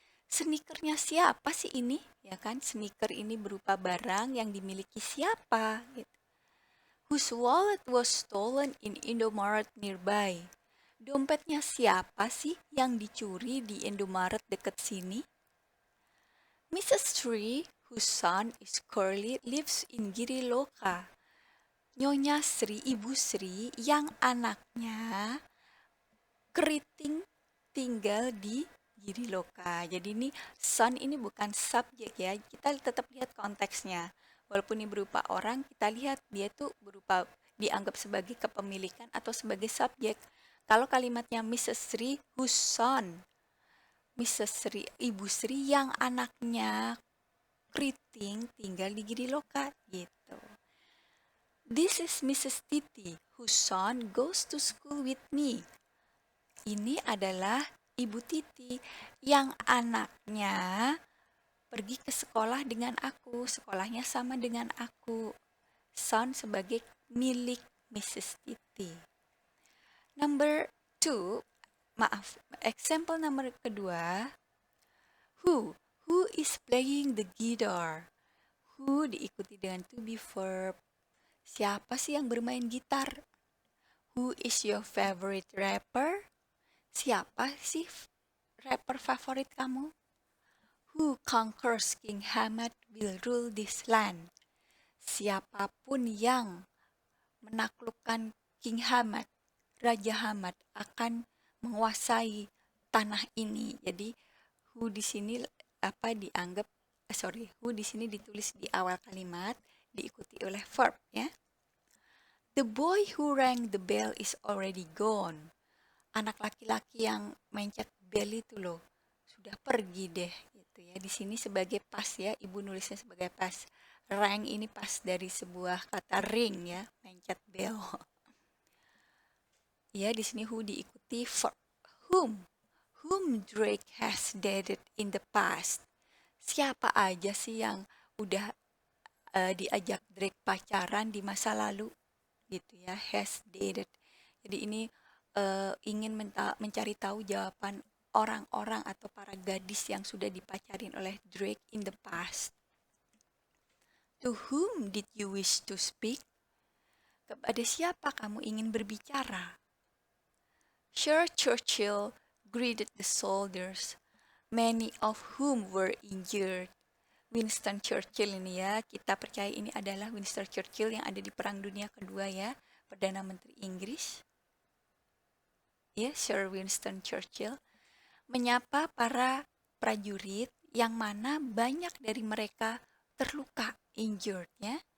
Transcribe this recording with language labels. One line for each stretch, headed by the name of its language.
Indonesian: Sneakernya siapa sih ini? Ya kan, sneaker ini berupa barang yang dimiliki siapa? Gitu.
English: Whose wallet was stolen in Indomaret nearby?
Indonesian: Dompetnya siapa sih yang dicuri di Indomaret dekat sini?
English: Mrs. Tree, whose son is Curly, lives in Giriloka.
Indonesian: Nyonya Sri, Ibu Sri, yang anaknya keriting tinggal di Giriloka. Jadi ini son ini bukan subjek ya. Kita tetap lihat konteksnya. Walaupun ini berupa orang, kita lihat dia tuh berupa dianggap sebagai kepemilikan atau sebagai subjek.
English: Kalau kalimatnya Mrs. Sri, whose son? Mrs.
Indonesian: Sri, Ibu Sri yang anaknya keriting tinggal di Giriloka gitu. This is Mrs.
English: Titi, whose son goes to school with me.
Indonesian: Ini adalah Ibu Titi yang anaknya pergi ke sekolah dengan aku. Sekolahnya sama dengan aku. Son sebagai milik Mrs. Titi. Number 2, example nomor kedua.
English: Who is playing the guitar? Who diikuti dengan to be verb. Siapa sih yang bermain gitar? Who is your favorite rapper?
Indonesian: Siapa sih rapper favorit kamu?
English: Who conquers King Hamad will rule this land.
Indonesian: Siapapun yang menaklukkan King Hamad, Raja Hamad akan menguasai tanah ini. Jadi who di sini dianggap who di sini ditulis di awal kalimat diikuti oleh verb ya.
English: The boy who rang the bell is already gone.
Indonesian: Anak laki-laki yang mencet bell itu loh sudah pergi deh gitu ya. Di sini sebagai pas ya, Ibu nulisnya sebagai pas. Rang ini pas dari sebuah kata ring ya, mencet bell. Ya, di sini who diikuti verb.
English: Whom Drake has dated in the past.
Indonesian: Siapa aja sih yang udah diajak Drake pacaran di masa lalu gitu ya, has dated. Jadi ini ingin mencari tahu jawaban orang-orang atau para gadis yang sudah dipacarin oleh Drake in the past.
English: To whom did you wish to speak?
Indonesian: Kepada siapa kamu ingin berbicara?
English: Sir Churchill greeted the soldiers, many of whom were injured.
Indonesian: Winston Churchill ini ya, kita percaya ini adalah Winston Churchill yang ada di Perang Dunia Kedua ya, Perdana Menteri Inggris. Ya, Sir Winston Churchill menyapa para prajurit yang mana banyak dari mereka terluka, injured ya.